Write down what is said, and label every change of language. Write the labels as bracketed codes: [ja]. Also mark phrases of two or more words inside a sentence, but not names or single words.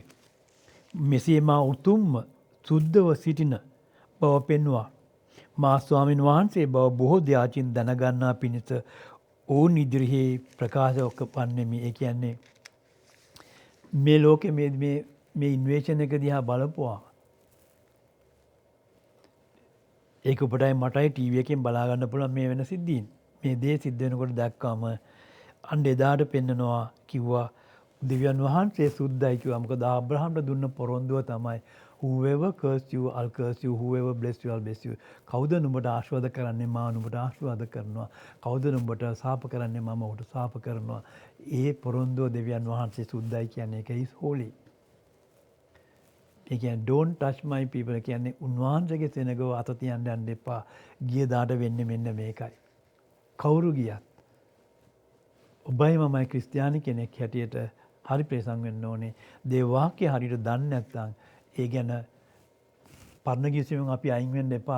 [si] මෙසේ මා උතුම්ම සුද්ධව සිටින බව පෙන්වා මා ස්වාමීන් වහන්සේ බව බොහෝ ජාතින් දැනගන්නා පිණිස ඔවුන් ඉදිරියේ ප්‍රකාශ වන්නේ ඒ කියන්නේ මේ ලෝකේ මේ ඉන්වේෂන් එක දිහා බලපුවා ඒක ඔබටයි මටයි ටීවී එකෙන් බලා ගන්න පුළුවන් මේ වෙන සිද්ධීන්. මේ දේ සිද්ධ වෙනකොට දැක්කම අන්න එදාට පෙන්නනවා කිව්වා දෙවියන් වහන්සේ සුද්ධයි කිව්වා. මොකද ආබ්‍රහම්ට දුන්න පොරොන්දුව තමයි [en] whoever curse you I'll curse you, whoever bless you I'll bless you. [si] කවුද නුඹට ආශිර්වාද කරන්නේ මා නුඹට ආශිර්වාද කරනවා. කවුද නුඹට සාප කරන්නේ මම ඔහුට සාප කරනවා. ඒ පොරොන්දුව දෙවියන් වහන්සේ සුද්ධයි කියන්නේ ඒක [en] is holy. [si] ඒ කියන්නේ [en] don't touch my people [si] කියන්නේ උන්වහන්සේගේ සෙනගව අත තියන්න යන්න එපා. ගිය දාට වෙන්නේ මෙන්න මේකයි. කවුරු ගියත් ඔබයි මමයි ක්‍රිස්තියානි කෙනෙක් හැටියට හරි ප්‍රේසම් වෙන්න ඕනේ. දේ වාක්‍ය හරියට දන්නේ නැත්නම් ඒ ගැන පරණ කිසිම අපි අයින් වෙන්න එපා.